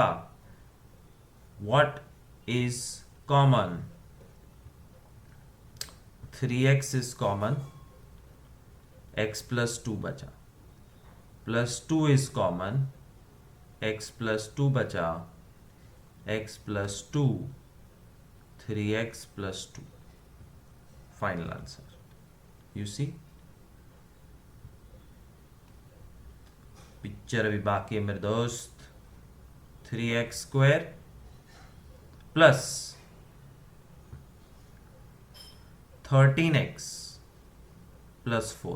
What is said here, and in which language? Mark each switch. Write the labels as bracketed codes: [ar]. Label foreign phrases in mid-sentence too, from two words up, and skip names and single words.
[en] What is common? 3x is common, x plus 2 बचा, plus 2 is common, x plus 2 बचा, x plus 2, 3x plus 2. Final answer. You see? [hi] पिक्चर अभी बाकी है मेरे दोस्त. [en] 3x square plus 13x plus 4.